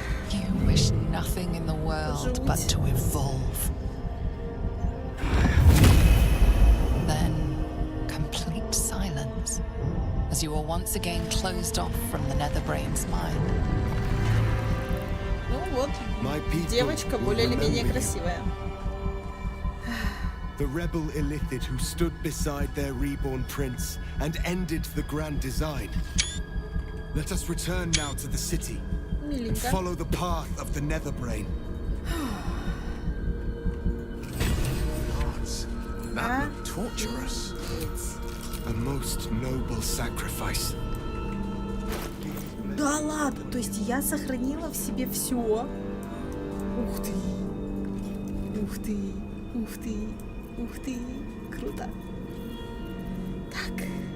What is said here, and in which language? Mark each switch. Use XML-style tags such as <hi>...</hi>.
<en>You wish nothing in the world but to evolve. Then, complete silence, as you are once again closed off from the nether brain's mind.</en> <ru>Ну вот, девочка более или менее красивая.</ru> <en>The rebel Illithid who stood beside their reborn prince and ended the grand design. Let us return now to the city and follow the path of the nether brain. Gods, that looked torturous. A most noble sacrifice.</en> <ru>Да ладно, то есть я сохранила в себе все. Ух ты. Ух ты. Ух ты. Ух ты. Круто. Так.</ru>